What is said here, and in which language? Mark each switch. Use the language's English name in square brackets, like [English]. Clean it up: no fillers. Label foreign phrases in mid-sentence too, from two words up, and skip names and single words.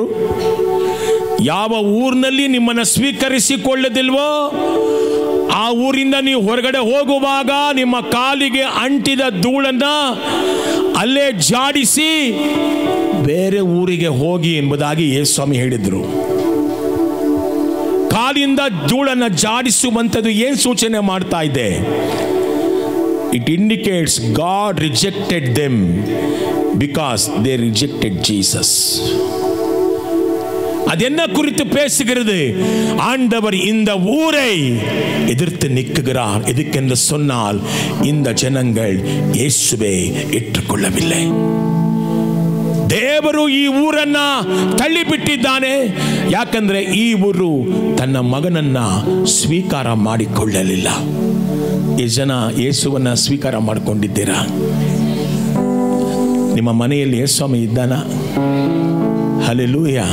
[Kannada] ಯಾವ ಊರಿನಲ್ಲಿ ನಿಮ್ಮನ್ನು ಸ್ವೀಕರಿಸಿಕೊಳ್ಳದಿಲ್ವೋ ಆ ಊರಿಂದ ನೀವು ಹೊರಗಡೆ ಹೋಗುವಾಗ ನಿಮ್ಮ ಕಾಲಿಗೆ ಅಂಟಿದ ಧೂಳನ್ನ ಅಲ್ಲೇ ಜಾಡಿಸಿ ಬೇರೆ ಊರಿಗೆ ಹೋಗಿ ಎಂಬುದಾಗಿ ಯೇಸು ಸ್ವಾಮಿ ಹೇಳಿದ್ರು. ಕಾಲಿಂದ ಧೂಳನ್ನ ಜಾಡಿಸುವಂಥದ್ದು ಏನು ಸೂಚನೆ ಮಾಡ್ತಾ ಇದೆ? [English] It indicates God rejected them because they rejected Jesus. [Tamil] அது என்ன குறித்து பேசுகிறது? ஆண்டவர் இந்த ஊரை எதிர்த்து நிற்கிறார். எதுக்கென்று சொன்னால் இந்த ஜனங்கள் இயேசுவை ஏற்றுக்கொள்ளவில்லை. [Kannada] ದೇವರು ಈ ಊರನ್ನ ತಳ್ಳಿಬಿಟ್ಟಿದ್ದಾನೆ. ಯಾಕಂದ್ರೆ ಈ ಊರು ತನ್ನ ಮಗನನ್ನ ಸ್ವೀಕಾರ ಮಾಡಿಕೊಳ್ಳಲಿಲ್ಲ. ಈ ಜನ ಯೇಸುವನ್ನ ಸ್ವೀಕಾರ ಮಾಡಿಕೊಂಡಿದ್ದೀರಾ? ನಿಮ್ಮ ಮನೆಯಲ್ಲಿ ಯೇಸು ಸ್ವಾಮಿ ಇದ್ದಾನ? ಹಲ್ಲೆಲೂಯಾ.